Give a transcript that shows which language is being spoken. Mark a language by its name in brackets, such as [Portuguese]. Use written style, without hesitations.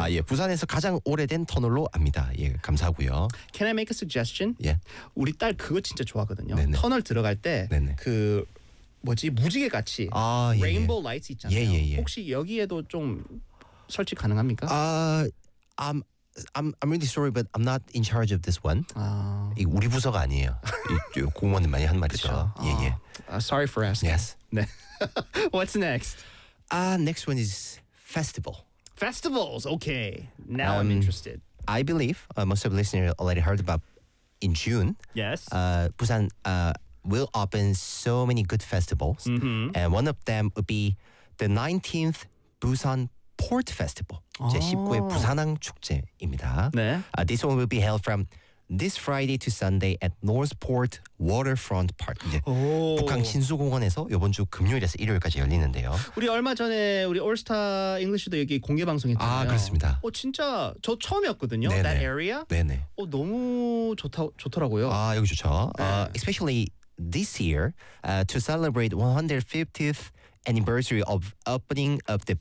[Korean] 아, 예, 부산에서 가장 오래된 터널로 압니다. 예, 감사하고요. [English] Can I make a suggestion? [Korean] 예, 우리 딸 그거 진짜 좋아하거든요. 네네. 터널 들어갈 때 네네. 그 뭐지 무지개 같이 아, 예, 레인보우 예. 라이트 있잖아요. 예, 예, 예. 혹시 여기에도 좀 설치 가능합니까? [English] I'm really sorry, but I'm not in charge of this one. [Korean] 아. 이 우리 부서가 아니에요. 이 공무원이 많이 한 말이죠. 예, 아. 예. [English] Sorry for asking. Yes. 네. What's next? Next one is festival. Festivals. Okay. Now I'm interested. I believe most of the listeners already heard about in June. Yes. Busan. Will open so many good festivals, mm-hmm. and one of them would be the 19th Busan Port Festival. [Korean] 제 19회 부산항 축제입니다. 네. [English] This one will be held from this Friday to Sunday at Northport Waterfront Park. [Korean] 이제 북항 신수공원에서 이번 주 금요일에서 일요일까지 열리는데요. 우리 얼마 전에 우리 올스타 잉글리시도 여기 공개 방송했잖아요. 아 그렇습니다. 어 진짜 저 처음이었거든요. 네네. [English] That area. [Korean] 네네. 어 너무 좋더라고요. 아 여기 좋죠. 네. [English] Especially this year to celebrate 150th anniversary of opening of the.